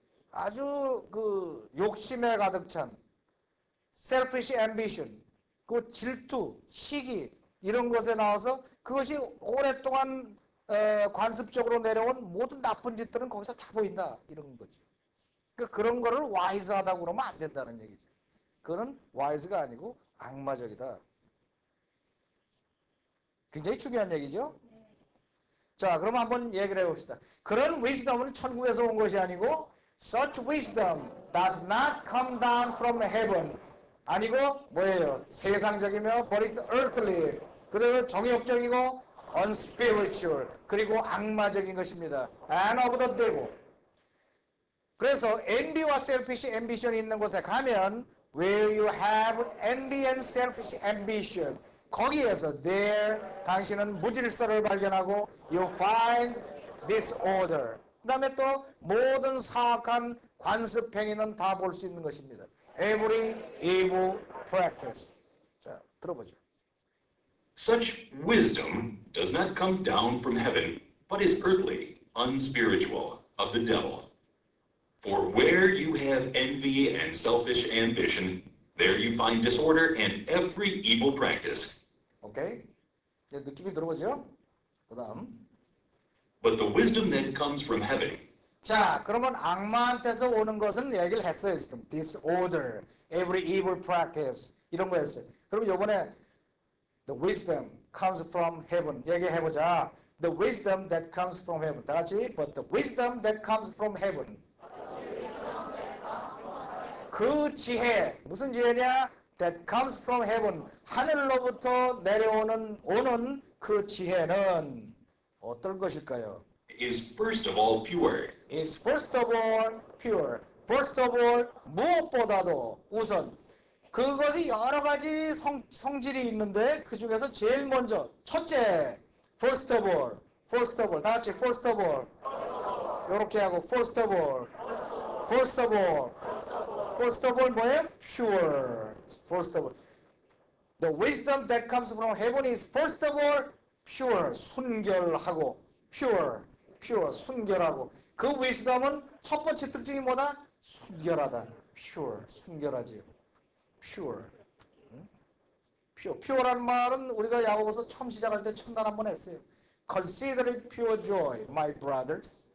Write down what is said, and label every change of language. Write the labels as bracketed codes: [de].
[ko] 아주 그 욕심에 가득 찬 selfish ambition, 그 질투, 시기 이런 것에 나와서 그것이 오랫동안 관습적으로 내려온 모든 나쁜 짓들은 거기서 다 보인다 이런 거죠. 그러니까 그런 거를 wise하다고 그러면 안 된다는 얘기죠. 그거는 wise가 아니고 악마적이다. 굉장히 중요한 얘기죠. 자, 그럼 한번 얘기를 해봅시다. 그런 wisdom은 천국에서 온 것이 아니고 [en] such wisdom does not come down from heaven. [ko] 아니고 뭐예요? 세상적이며 [en] but it's earthly. [ko] 그리고 정욕적이고 unspiritual. 그리고 악마적인 것입니다. [en] And of the devil. [ko] 그래서 envy와 selfish ambition이 있는 곳에 가면 [en] where you have envy and selfish ambition [ko] 거기에서 there 당신은 무질서를 발견하고 [en] you find disorder. [ko] 그 다음에 또 모든 사악한 관습 행위는 다 볼 수 있는 것입니다. [en] Every evil practice. [ko] 자, 들어보죠. [en] Such wisdom does not come down from heaven, but is earthly, unspiritual, of the devil. For where you have envy and selfish ambition, there you find disorder and every evil practice. [ko] 오케이. 이제 느낌이 들어보죠? 그 다음. [en] But the wisdom that comes from heaven [ko] 자, 그러면 악마한테서 오는 것은 얘기를 했어요, 지금. [en] Disorder, every evil practice, [ko] 이런 거 했어요. 그럼 요번에 [en] the wisdom comes from heaven [ko] 얘기해보자. [en] The wisdom that comes from heaven. [ko] 다 같이, [en] but the wisdom that comes from heaven. [ko] 그 지혜, 무슨 지혜냐? [en] That comes from heaven. [ko] 하늘로부터 오는 그 지혜는 어떤 것일까요? [en] is first of all pure, Is first of all pure. [ko] First of all 무엇보다도 우선 그것이 여러 가지 성질이 있는데 그 중에서 제일 먼저 첫째 first of all 다 같이 first of all 이렇게 하고 first of all 뭐예요? [en] Pure. First of all the wisdom that comes from heaven is first of all pure. [ko] 순결하고 pure 순결하고 그 wisdom은 첫 번째 특징이 뭐다? 순결하다. pure 순결하지요. pure라는 말은 우리가 야고보서 처음 시작할 때 첫날 한번 했어요. [en] Consider it pure joy, my brothers.